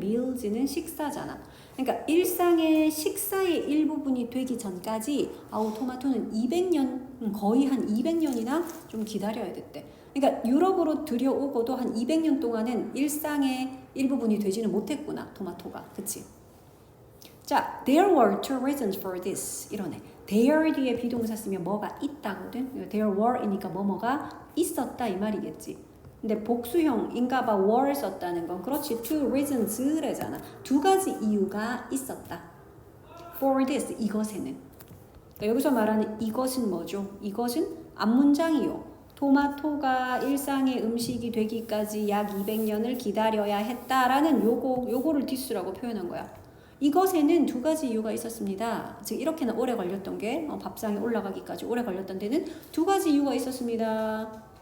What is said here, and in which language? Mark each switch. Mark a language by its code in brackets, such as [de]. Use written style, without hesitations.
[ko] meals는 식사잖아. 그러니까 일상의 식사의 일부분이 되기 전까지 토마토는 200년, 거의 한 200년이나 좀 기다려야 됐대. 그러니까 유럽으로 들여오고도 한 200년 동안은 일상의 일부분이 되지는 못했구나, 토마토가. 그치? [en] 자, there were two reasons for this. [ko] 이러네. there 뒤에 비동사 쓰면 뭐가 있다거든. [en] there were [ko] 이니까 뭐가 있었다 이 말이겠지. 근데 복수형인가 봐 were 썼다는 건 그렇지. [en] two reasons [ko] 래잖아. 두 가지 이유가 있었다. [en] for this, [ko] 이것에는. 그러니까 여기서 말하는 이것은 뭐죠? 이것은 앞문장이요. 토마토가 일상의 음식이 되기까지 약 200년을 기다려야 했다라는 요거를 this라고 표현한 거야. 이것에는 두 가지 이유가 있었습니다. 즉 이렇게나 오래 걸렸던 게 밥상에 올라가기까지 오래 걸렸던 데는 두 가지 이유가 있었습니다.